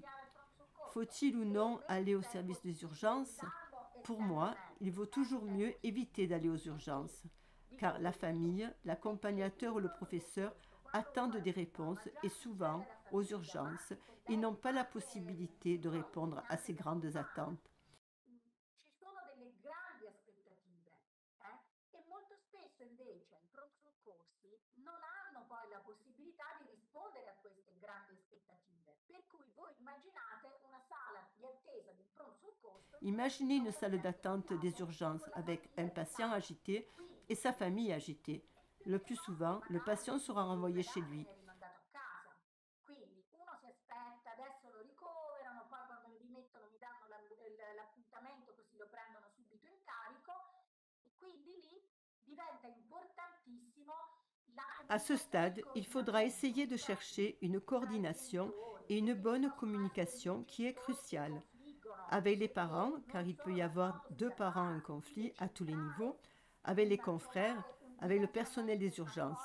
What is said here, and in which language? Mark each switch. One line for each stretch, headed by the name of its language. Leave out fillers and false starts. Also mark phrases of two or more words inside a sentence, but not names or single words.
French: Faut-il ou non aller au service des urgences? Pour moi, il vaut toujours mieux éviter d'aller aux urgences, car la famille, l'accompagnateur ou le professeur attendent des réponses et souvent, aux urgences, ils n'ont pas la possibilité de répondre à ces grandes attentes.
Italian: Ci sono delle grandi aspettative, e molto spesso invece i pronto soccorsi non hanno poi la possibilità di rispondere a queste grandi aspettative. Per cui voi immaginate una sala di attesa di un pronto soccorso.
French: Imaginez une salle d'attente des urgences avec un patient agité et sa famille agitée. Le plus souvent, le patient sera renvoyé chez lui.
Italian: Rimandato a casa. Quindi uno si aspetta, adesso lo ricoverano, poi quando mi rimettono mi danno l'appuntamento così lo prendono subito in carico e quindi lì diventa importantissimo
French: À ce stade, il faudra essayer de chercher une coordination et une bonne communication qui est cruciale. Avec les parents, car il peut y avoir deux parents en conflit à tous les niveaux, avec les confrères, avec le personnel des urgences.